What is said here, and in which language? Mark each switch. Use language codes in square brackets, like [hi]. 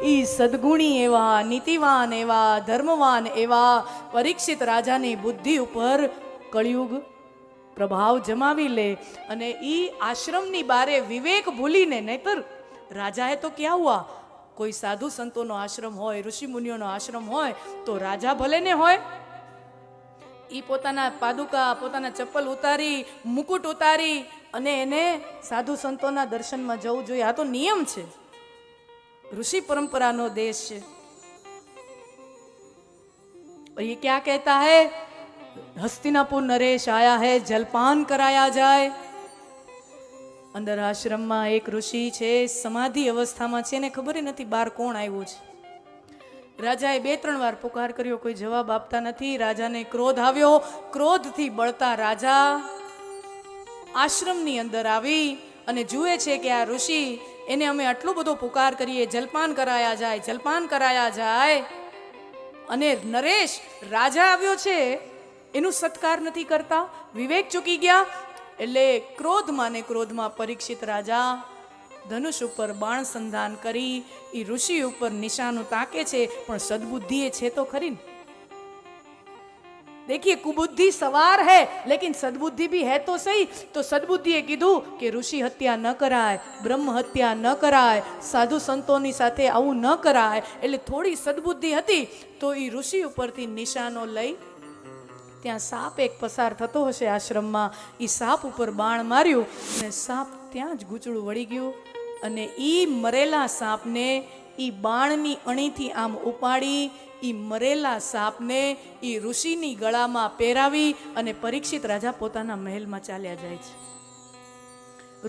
[gu] ઈ સદગુણી એવા, નીતિવાન એવા, ધર્મવાન એવા પરીક્ષિત રાજાની બુદ્ધિ ઉપર કળિયુગ પ્રભાવ જમાવી લે અને ઈ આશ્રમની બારે વિવેક ભૂલીને, નહીતર રાજાએ તો ક્યાં હુઆ, કોઈ સાધુ સંતોનો આશ્રમ હોય, ઋષિ મુનિઓનો આશ્રમ હોય તો રાજા ભલે ને હોય, ઈ પોતાના પાદુકા, પોતાના ચપ્પલ ઉતારી, મુકુટ ઉતારી અને એને સાધુ સંતોના દર્શનમાં જવું જોઈએ। આ તો નિયમ છે, ऋषि परंपराનો देश છે। [hi] और ये क्या कहता है, हस्तिनापुर नरेश आया है, जलपान कराया जाए। [gu] અંદર આશ્રમમાં એક ઋષિ છે, સમાધિ અવસ્થામાં છે ને ખબર નથી બહાર કોણ આવ્યું છે। રાજાએ 2-3 વાર પુકાર કર્યો, કોઈ જવાબ આપતા નથી। રાજાને ક્રોધ આવ્યો। ક્રોધથી બળતા રાજા આશ્રમની અંદર આવી અને જુએ છે કે આ ઋષિ, એને અમે આટલો બધો પુકાર કરીએ, જલપાન કરાયા જાય, જલપાન કરાયા જાય, અને નરેશ રાજા આવ્યો છે એનું સત્કાર નથી કરતા, વિવેક ચૂકી ગયા। એટલે ક્રોધમાં ને ક્રોધમાં પરીક્ષિત રાજા ધનુષ ઉપર બાણ સંધાન કરી એ ઋષિ ઉપર નિશાનું તાકે છે, પણ સદબુદ્ધિ એ છે તો ખરી ને। [hi] देखिए कुबुद्धि सवार है लेकिन सद्बुद्धि भी है तो सही। [gu] तो सद्बुद्धि એ કીધું કે ઋષિ હત્યા ન કરાય, બ્રહ્મ હત્યા ન કરાય, સાધુ સંતોની સાથે આવું ન કરાય। એટલે થોડી સદ્બુદ્ધિ હતી તો એ ઋષિ ઉપરથી નિશાનો લઈ, ત્યાં સાપ એક પસાર થતો હશે આશ્રમમાં, એ સાપ ઉપર બાણ માર્યું અને સાપ ત્યાં જ ગૂંચળું વળી ગયું અને એ મરેલા સાપને એ બાણની અણીથી આમ ઉપાડી ઈ મરેલા સાપને ઈ ઋષિની ગળામાં પહેરાવી અને પરીક્ષિત રાજા પોતાના મહેલમાં ચાલ્યા જાય છે।